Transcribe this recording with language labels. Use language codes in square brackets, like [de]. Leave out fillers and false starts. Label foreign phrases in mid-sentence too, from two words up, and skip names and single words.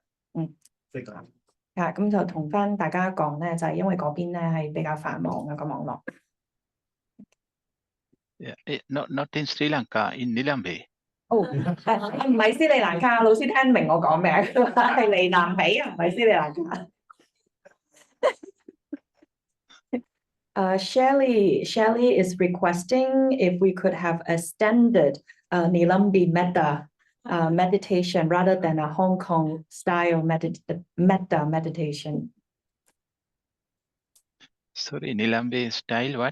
[yue] 咁就同翻大家講咧，就係因為嗰邊咧係比較繁忙嘅個網絡。 [en] Yeah, not in Sri Lanka, in Nilambe. [yue] 唔係斯里蘭卡，老師聽明我講咩？佢話係離南比啊，唔係斯里蘭卡。 [en] Shelley is requesting if we could have a standard Nilambi metta meditation rather than a Hong Kong style metta meditation. Sorry, Nilambe style what?